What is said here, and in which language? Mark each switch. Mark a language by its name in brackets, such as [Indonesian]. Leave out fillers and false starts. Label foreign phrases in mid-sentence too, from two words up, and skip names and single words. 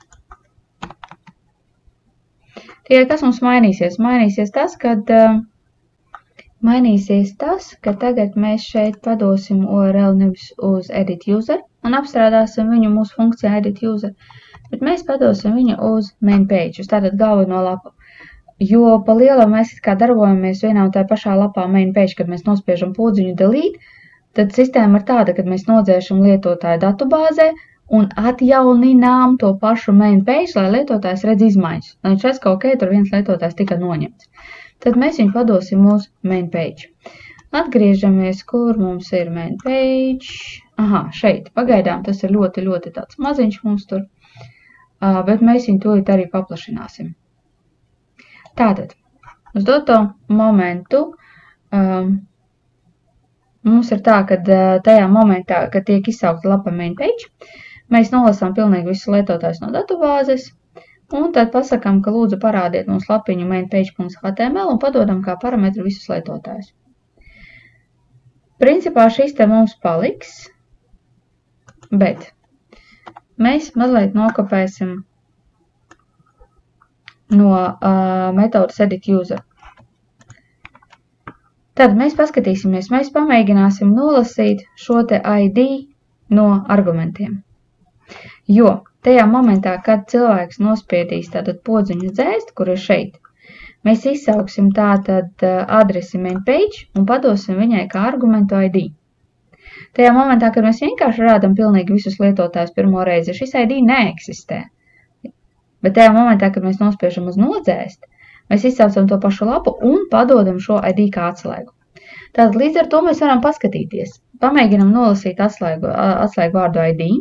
[Latvian] Tikai kas mums mainīsies? Mainīsies tas, ka tagad mēs šeit padosim URL nevis uz [English] edit user [Latvian] un apstrādāsim viņu mūsu funkcijā [English] edit user, [Latvian] bet mēs padosim viņu uz [English] main page, [Latvian] uz tātad galveno lapu. Jo pa lielam mēs kā darbojamies vienā un tā pašā lapā [English] main page, [Latvian] kad mēs nospiežam podziņu delete, tad sistēma ir tāda, kad mēs nodzēšam lietotāju datubāzē un atjauninām to pašu [English] main page, [Latvian] lai lietotājs redz izmaiņas. Lai viņš redz, ka ok, tur viens lietotājs tika noņemts. Tad mēs viņu padosim uz [English] main page. [Latvian] Atgriežamies, kur mums ir [English] main page. [Latvian] Aha, šeit. Pagaidām tas ir ļoti, ļoti tāds maziņš mums tur. Bet mēs viņu tūlīt arī paplašināsim. Tātad, uz doto momentu mums ir tā, ka tajā momentā, kad tiek izsaukta lapa [English] main page, [Latvian] mēs nolasām pilnīgi visus lietotājus no datubāzes, un tad pasakām, ka lūdzu parādiet mums lapiņu mainpage.html un padodam kā parametru visus lietotājus. Principā šis te mums paliks, bet mēs mazliet nokopēsim no metodas [English] edit user. [Latvian] Tad mēs paskatīsimies, mēs pamēģināsim nolasīt šo te ID no argumentiem. Jo tajā momentā, kad cilvēks nospiedīs tātad podziņu dzēst, kur ir šeit, mēs izsauksim tātad adresi [English] main page [Latvian] un padosim viņai kā argumentu ID. Tajā momentā, kad mēs vienkārši rādam pilnīgi visus lietotājus pirmo reizi, šis ID neeksistē. Bet tajā momentā, kad mēs nospiežam uz nodzēst, mēs izsaucam to pašu lapu un padodam šo ID kā atslēgu. Tātad līdz ar to mēs varam paskatīties. Pamēģinam nolasīt atslēgu vārdu ID.